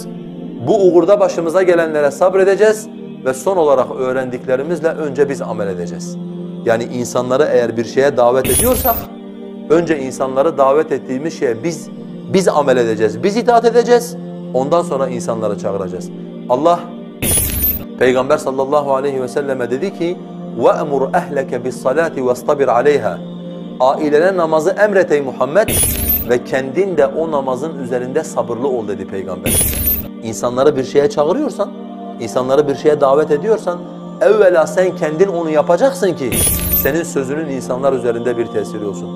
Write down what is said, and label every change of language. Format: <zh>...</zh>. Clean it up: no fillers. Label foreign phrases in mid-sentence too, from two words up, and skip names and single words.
<tr>Bu uğurda başımıza gelenlere sabredeceğiz ve son olarak öğrendiklerimizle önce biz amel edeceğiz. Yani insanları eğer bir şeye davet ediyorsak önce insanları davet ettiğimiz şeye biz amel edeceğiz. Biz itaat edeceğiz. Ondan sonra insanları çağıracağız. Allah Peygamber</tr> <ar>صلى الله عليه وسلم</ar> <tr>dedi ki</tr> <ar>وَأْمُرْ أَهْلَكَ بِالصَّلَاةِ وَاسْتَبِرْ عَلَيْهَا.</ar> <tr>Ailene namazı emret ey Muhammed ve kendin de o namazın üzerinde sabırlı ol dedi Peygamber. İnsanları bir şeye çağırıyorsan, insanları bir şeye davet ediyorsan evvela sen kendin onu yapacaksın ki senin sözünün insanlar üzerinde bir tesiri olsun.</tr>